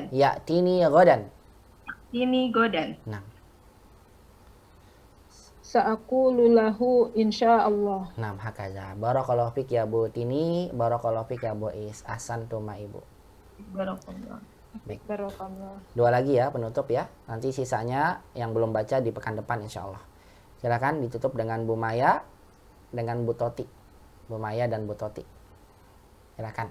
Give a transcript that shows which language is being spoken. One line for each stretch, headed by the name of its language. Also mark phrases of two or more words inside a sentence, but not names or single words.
Indonesian: Ya tini godan. Ini godan. Nah,
Arabic: سأقول له إن شاء الله. nah hakaza. بارك الله فيك يا Bu Tini, بارك الله فيك يا Bu Is. أحسنتما Ibu. Barakallah.
Indonesian: Baik.
Arabic: Barakallah.
Indonesian: Dua lagi ya penutup ya. Nanti sisanya yang belum baca di pekan depan insya Allah. Silakan ditutup dengan Bu Maya, dengan Bu Toti. Bu Maya dan Bu Toti. Silakan.